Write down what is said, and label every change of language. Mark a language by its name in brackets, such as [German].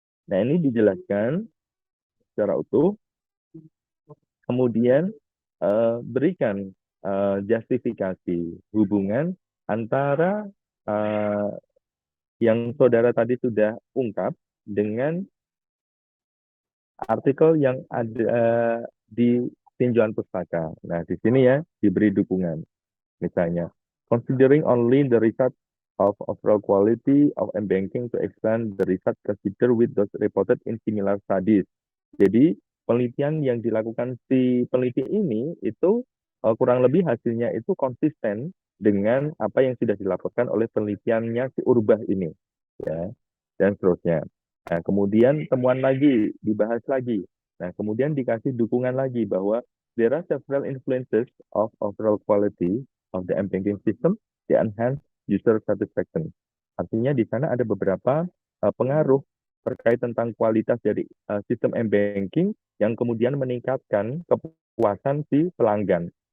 [Indonesian] Nah, ini dijelaskan secara utuh. Kemudian berikan justifikasi hubungan antara uh, yang saudara tadi sudah ungkap dengan artikel yang ada di tinjauan pustaka. Nah, di sini ya diberi dukungan. Misalnya, [English] considering only the result of overall quality of m-banking to expand the result consider with those reported in similar studies. [Indonesian] Jadi, penelitian yang dilakukan si peneliti ini itu kurang lebih hasilnya itu konsisten dengan apa yang sudah dilaporkan oleh penelitiannya si Urbah ini, ya, dan seterusnya. Nah, kemudian temuan lagi, dibahas lagi. Nah, kemudian dikasih dukungan lagi bahwa [English] there are several influences of overall quality of the m-banking system to enhance user satisfaction. [Indonesian] Artinya di sana ada beberapa pengaruh terkait tentang kualitas dari sistem m-banking yang kemudian meningkatkan kepuasan si pelanggan.